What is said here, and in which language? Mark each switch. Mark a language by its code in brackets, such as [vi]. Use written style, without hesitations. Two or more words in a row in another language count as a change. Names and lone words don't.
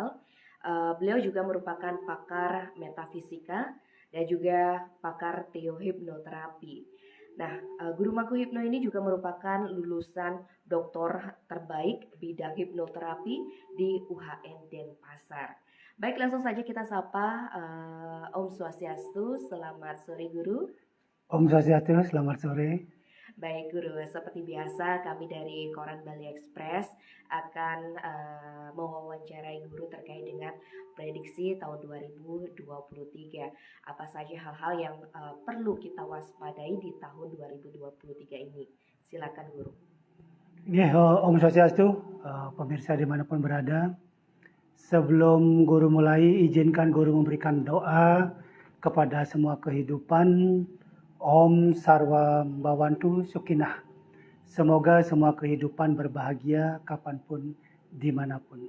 [id] Beliau juga merupakan pakar metafisika dan juga pakar teohipnoterapi. Nah, Guru Mangkuhipno ini juga merupakan lulusan doktor terbaik bidang hipnoterapi di UHN Denpasar. Baik, langsung saja kita sapa [sa] Om Swastiastu. [id] Selamat sore Guru. [sa] Om Swastiastu, [id] selamat sore. Baik Guru, seperti biasa kami dari Koran Bali Express akan mewawancarai Guru terkait dengan prediksi tahun 2023. Apa saja hal-hal yang perlu kita waspadai di tahun 2023 ini. Silakan Guru. [sa] Om Swastiastu, [id] pemirsa dimanapun berada. Sebelum Guru mulai, izinkan Guru memberikan doa kepada semua kehidupan. [sa] Om Sarwa Bawantu Sukinah. [id] Semoga semua kehidupan berbahagia kapanpun, dimanapun.